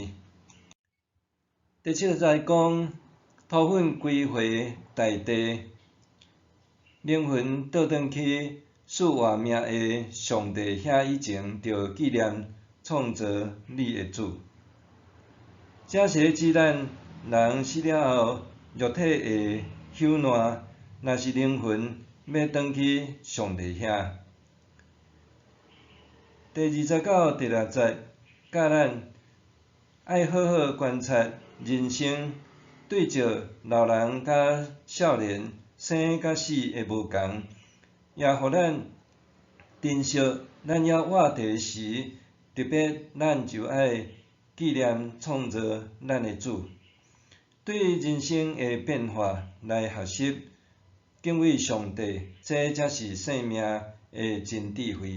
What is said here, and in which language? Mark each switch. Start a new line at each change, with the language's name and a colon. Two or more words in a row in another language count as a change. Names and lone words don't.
Min Nan Chinese: 第七个则讲，土粉归回大地，灵魂倒转去赐活命的上帝遐以前，着纪念创造你的主。这是咧指咱人死了后，肉体会朽烂，若是灵魂要转去上帝遐。第29、第60教咱爱好好观察人生，对照老人甲少年、生甲死的无共，也互咱珍惜咱还活着时，特别咱就爱纪念创造咱的主，对人生的变化来学习敬畏上帝，这才是生命的真智慧。